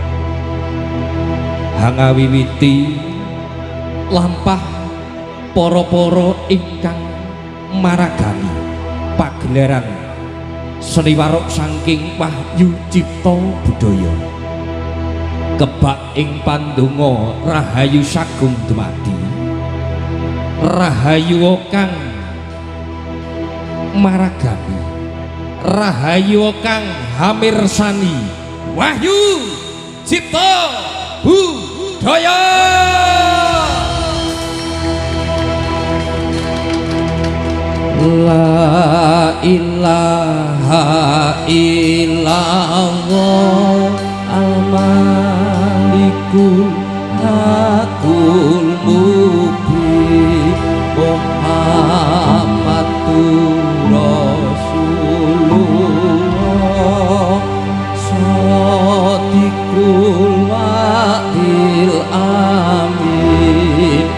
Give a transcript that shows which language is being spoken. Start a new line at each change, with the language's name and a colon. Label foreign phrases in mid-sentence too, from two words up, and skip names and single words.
Javanese: hangawiwiti lampah para-para ingkang maragani pagelaran seni warok saking Wahyu Cipta Budaya kebak ing pandonga rahayu sagung dumadi rahayu kang maragani rahayu kang hamirsani Wahyu Cipta Budaya.
Arabic: لا إله إلا الله الملك الحق المبين محمد رسول الله صادق الوعد الأمين.